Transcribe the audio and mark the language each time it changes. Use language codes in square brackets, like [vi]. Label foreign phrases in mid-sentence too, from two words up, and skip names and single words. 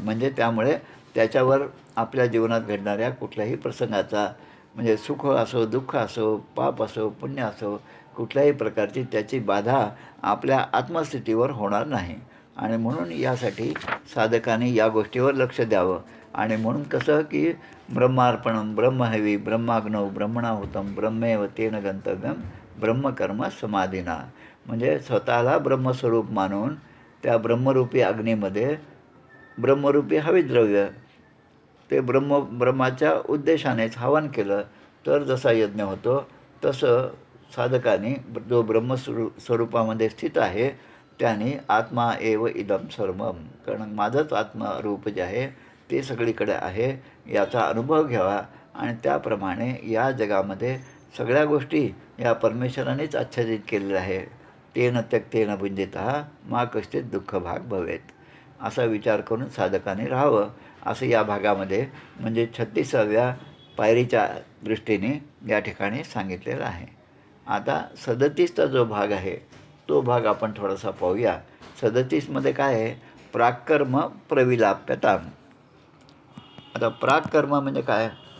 [mr] म्हणजे त्यामुळे त्याच्यावर आपल्या जीवनात घडणाऱ्या कुठल्याही प्रसंगाचा, म्हणजे सुख असो, दुःख असो, पाप असो, पुण्य असो, कुठल्याही प्रकारची त्याची बाधा आपल्या आत्मस्थितीवर होणार नाही. आणि म्हणून यासाठी साधकाने या गोष्टीवर लक्ष द्यावं. आणि म्हणून कसं की [sa] ब्रह्मार्पणम ब्रह्महवी ब्रह्माग्नौ ब्रह्मणाहुतम ब्रह्मेव तेन गंतव्यम ब्रह्मकर्म समाधीना. [mr] म्हणजे स्वतःला ब्रह्मस्वरूप मानून त्या ब्रह्मरूपी अग्नीमध्ये ब्रह्मरूपी हविद्रव्य ते ब्रह्माच्या उद्देशानेच हवन केलं तर जसा यज्ञ होतो, तसं साधकाने जो स्वरूपामध्ये स्थित आहे त्याने [sa] आत्मा एव इदम सर्वम, [mr] कारण माझंच आत्मरूप जे आहे ते सगळीकडे आहे याचा अनुभव घ्यावा. आणि त्याप्रमाणे या जगामध्ये सगळ्या गोष्टी या परमेश्वरानेच आच्छादित केलेल्या आहे. [sa] तेन त्यक्तेन भुंजितः मा कश्चित दुःख भाग भवेत, [mr] असा विचार करून साधकाने राहावं, असं या भागामध्ये म्हणजे 36व्या पायरीच्या दृष्टीने या ठिकाणी सांगितलेलं आहे. आता 37चा जो भाग आहे तो भाग आपण थोडासा पाहूया. 37मध्ये काय आहे? [sa] प्राक्कर्म प्रविलाप्यता. [mr] आता प्राक्कर्म म्हणजे काय?